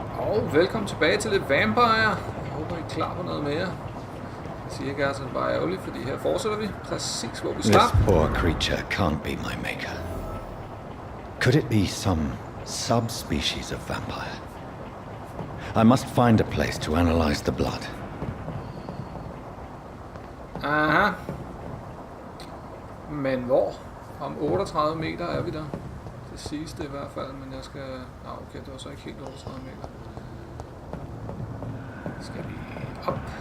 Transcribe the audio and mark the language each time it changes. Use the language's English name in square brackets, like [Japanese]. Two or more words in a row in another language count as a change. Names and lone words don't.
[Danish] Og velkommen tilbage til lidt Vampyr. Jeg håber, I er klar på noget mere. Jeg siger ikke, at det bare ærgerligt, fordi her fortsætter vi præcis, hvor vi slap. [English] This poor creature can't be my maker. Could it be some subspecies of vampire? I must find a place to analyze the blood. [Danish] Aha. Men hvor? Om 38 meter er vi der. Det sidste i hvert fald, men jeg skal... okay, det var så ikke helt 38 meter. Skal vi op?